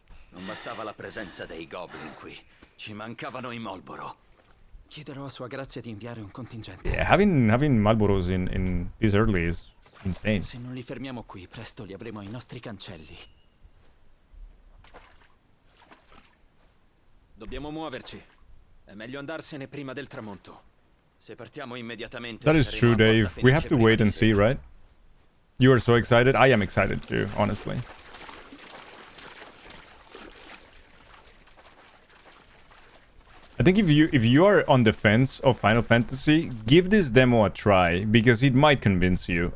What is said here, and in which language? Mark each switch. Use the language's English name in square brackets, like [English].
[Italian] Non bastava la presenza dei goblin qui. Ci mancavano i Malboro. Chiederò a Sua Grazia di inviare un contingente. [English] Yeah, having Malboros in this early is insane. [Italian] Se non li fermiamo qui, presto li avremo ai nostri cancelli. Dobbiamo muoverci. È meglio andarsene prima del tramonto. Se partiamo immediatamente. [English] That is true, Dave. We have to wait and see, right? You are so excited. I am excited too, honestly. I think if you are on the fence of Final Fantasy, give this demo a try because it might convince you.